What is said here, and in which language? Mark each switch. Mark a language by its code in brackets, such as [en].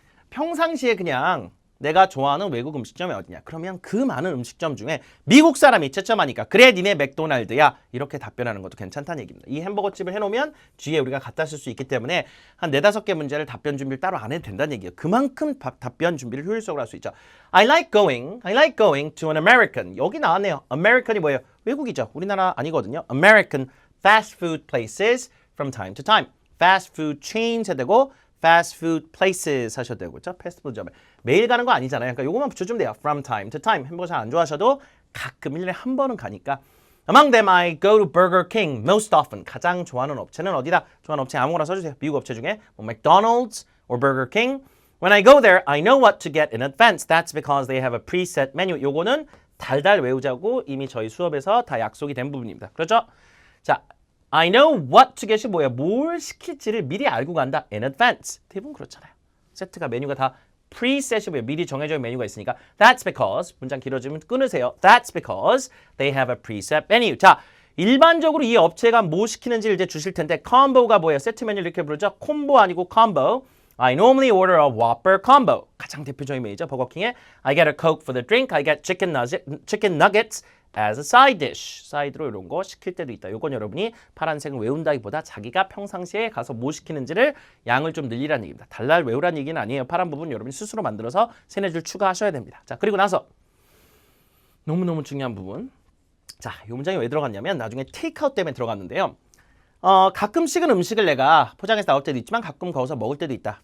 [ko] 평상시에 그냥 내가 좋아하는 외국 음식점이 어디냐. 그러면 그 많은 음식점 중에 미국 사람이 채점하니까 그래 니네 맥도날드야. 이렇게 답변하는 것도 괜찮다는 얘기입니다. 이 햄버거집을 해놓으면 뒤에 우리가 갖다 쓸 수 있기 때문에 한 4-5개 문제를 답변 준비를 따로 안 해도 된다는 얘기예요. 그만큼 답변 준비를 효율적으로 할 수 있죠. [en] I like going to an American. [ko] 여기 나왔네요. American이 뭐예요? 외국이죠. 우리나라 아니거든요. [en] American fast food places from time to time. fast food chains [ko] 해야 되고 [en] fast food places [ko] 하셔도 되고, 그렇죠? 패스트푸드점에 매일 가는 거 아니잖아요. 그러니까 요거만 붙여주면 돼요. [en] From time to time. [ko] 햄버거 잘 안 좋아하셔도 가끔 1년에 한 번은 가니까. [en] Among them, I go to Burger King most often. [ko] 가장 좋아하는 업체는 어디다? 좋아하는 업체 아무거나 써주세요. 미국 업체 중에 뭐 McDonald's or Burger King. [en] When I go there, I know what to get in advance. That's because they have a preset menu. [ko] 요거는 달달 외우자고 이미 저희 수업에서 다 약속이 된 부분입니다. 그렇죠? 자. [en] I know what to get이 [ko] 뭐야? 뭘 시킬지를 미리 알고 간다. [en] In advance. [ko] 대부분 그렇잖아요. 세트가 메뉴가 다 preset이 뭐예요? 미리 정해져 있는 메뉴가 있으니까. [en] That's because. [ko] 문장 길어지면 끊으세요. [en] That's because they have a preset menu. [ko] 자, 일반적으로 이 업체가 뭐 시키는지를 이제 주실 텐데 콤보가 뭐예요? 세트 메뉴를 이렇게 부르죠? 콤보 아니고 콤보. [en] I normally order a Whopper combo. [ko] 가장 대표적인 메뉴죠. [en] 버거킹에 I get a Coke for the drink. I get chicken nuggets as a side dish. [ko] 사이드로 이런 거 시킬 때도 있다. 요건 여러분이 파란색을 외운다기보다 자기가 평상시에 가서 뭐 시키는지를 양을 좀 늘리라는 얘기입니다. 달달 외우라는 얘기는 아니에요. 파란 부분 여러분이 스스로 만들어서 3-4줄 추가하셔야 됩니다. 자, 그리고 나서 너무너무 중요한 부분. 자, 이 문장이 왜 들어갔냐면 나중에 테이크아웃 때문에 들어갔는데요. 가끔씩은 음식을 내가 포장해서 나올 때도 있지만 가끔 거기서 먹을 때도 있다.